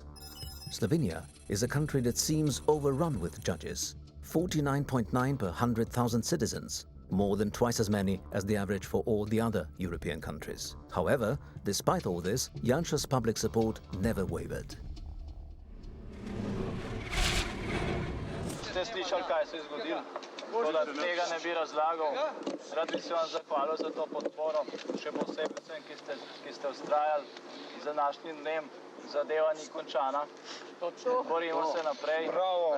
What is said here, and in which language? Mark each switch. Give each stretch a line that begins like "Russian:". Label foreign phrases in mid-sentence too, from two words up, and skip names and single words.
English: Slovenia is a country that seems overrun with judges. 49.9 per 100,000 citizens, more than twice as many as the average for all the other European countries. However, despite all this, Janša's public support never wavered.
Slovenian: Ste slišali, kaj se je zgodilo? Tako da tega ne bi razlagal. Rad bi se vam zahvalil za to podporo, še posebej vsem, ki ste vztrajali z današnjim dnem. Zadeva ni končana. Borimo se naprej. Bravo!